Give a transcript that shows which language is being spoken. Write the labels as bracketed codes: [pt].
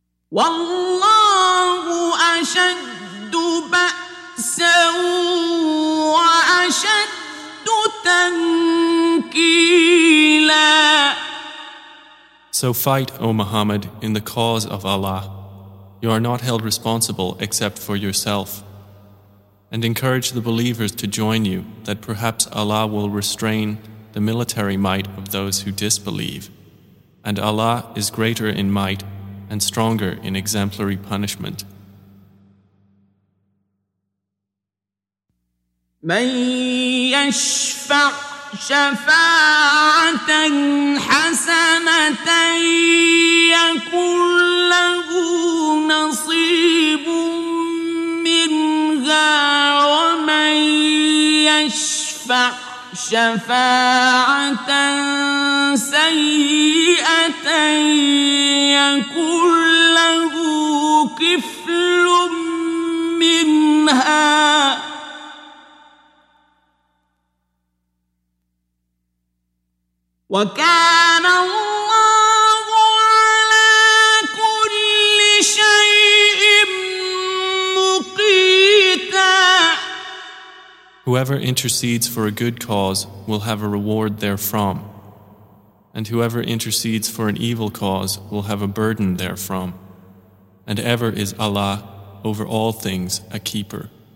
[ar] والله أشد بأسا وأشد تنكيلا. [en] So fight, O Muhammad, in the cause of Allah. You are not held responsible except for yourself. And encourage the believers to join you, that perhaps Allah will restrain the military might of those who disbelieve. And Allah is greater in might and stronger in exemplary punishment. [ar] من يشفع شفاعة حسنة يكن له نصيب منها ومن يشفع شفاعة سيئة يكن له كفل منها وَكَانَ اللَّهُ عَلَى كُلِّ شَيْءٍ مُقِيتًا. [en] Whoever intercedes for a good cause will have a reward therefrom, and whoever intercedes for an evil cause will have a burden therefrom, and ever is Allah over all things a keeper.